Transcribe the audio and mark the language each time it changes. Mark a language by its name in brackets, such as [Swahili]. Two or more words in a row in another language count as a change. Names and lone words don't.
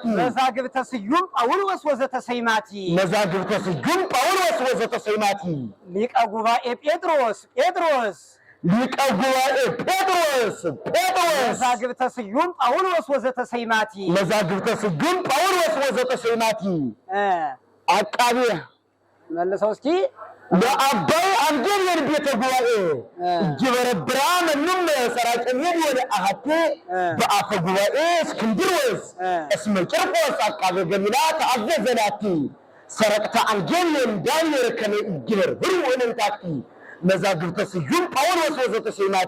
[Geez] መዛግብተ ስዩም ጳውሎስ ወዘተሰይማቲ መዛግብተ ስዩም ጳውሎስ ወዘተሰይማቲ ሊቀ ጉባኤ ጴጥሮስ ሊቀ ጉባኤ ጴጥሮስ መዛግብተ ስዩም ጳውሎስ ወዘተሰይማቲ መዛግብተ ስዩም ጳውሎስ ወዘተሰይማቲ አቃቤ [Amharic] መልሰው እስኪ [Geez] ለአባይ አንጀብየን ቤተ ጉባኤ እይበረብራ መኑነ ሰራቄ ሜዶን አሃቲ በአፈ ጉባኤ እስክንድሮስ እስመ ቂርቆስ አቃቤ ገሊላ ተአዘዘላቲ ሰረቅታ አንጀብየን ዳብየር ከመ ኢይበርበሩ እምንታክቲ መዛግብተ ስዩም ጳውሎስ ወዘተሰይማቲ